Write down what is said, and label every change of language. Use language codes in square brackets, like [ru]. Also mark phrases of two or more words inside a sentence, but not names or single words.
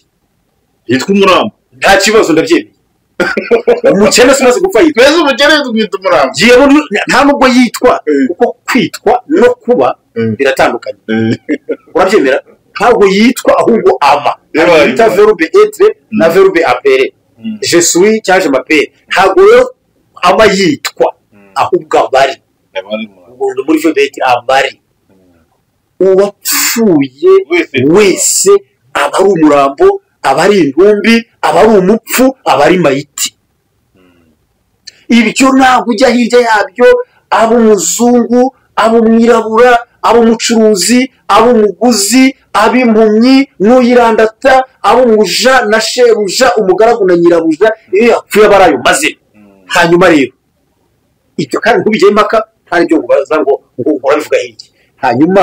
[rw] yitwa umurambo nta kibazo ndabyemeye umukene umaze gupfa yitwa twese umukene twita umurambo nta nubwo yitwa kuko kwitwa no kuba biratandukanye urabyemera ntabwo yitwa ahubwo aba bita [fr] verbe être [rw] na [fr] verbe appeler je suis [rw] cyangwa [fr] je m'appelle [rw] ntabwo rero aba yitwa ahubwo abari ubundi muri [fr] verbe être [rw] abari uwapfuye wese aba ari umurambo aba ari intumbi aba ari umupfu aba ari mayiti ibyo ntabwo ujya hirya yabyo aba umuzungu aba umwirabura aba umucuruzi aba umuguzi aba impumyi n'uyirandata aba umuja na shebuja umugaragu na nyirabuja iyo yapfuye aba ari ayo mazina hanyuma rero ibyo kandi ntubijyaho impaka nta n'ibyo ngubaza ngo urabivuga hirya hanyuma